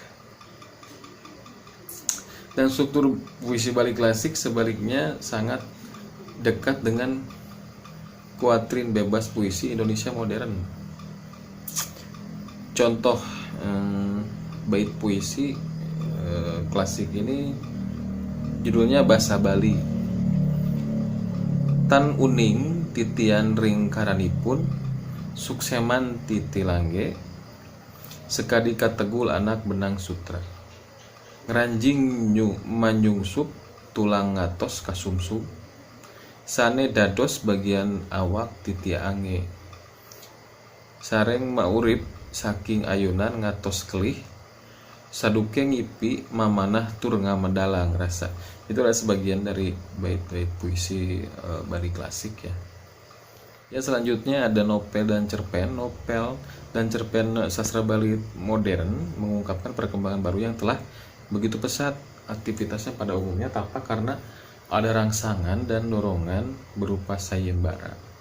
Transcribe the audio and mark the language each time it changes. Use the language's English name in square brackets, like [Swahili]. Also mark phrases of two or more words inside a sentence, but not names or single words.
[Indonesian] Dan struktur puisi Bali klasik sebaliknya sangat dekat dengan kuatrin bebas puisi Indonesia modern. Contoh bait puisi klasik ini judulnya Basa Bali. [Balinese] Tan uning titian ring karanipun sukseman titilangge sekadi kategul anak benang sutra ngeranjing manyungsup tulang ngatos kasumsum sane dados bagian awak titiange sareng maurip saking ayunan ngatos kelih saduke ngipi mamanah tur ngamedalang rasa. [Indonesian] Itulah sebagian dari bait-bait puisi Bali klasik ya. Ya, selanjutnya ada nopel dan cerpen. Nopel dan cerpen sastra Bali modern mengungkapkan perkembangan baru yang telah begitu pesat aktivitasnya pada umumnya tanpa karena ada rangsangan dan dorongan berupa sayembara.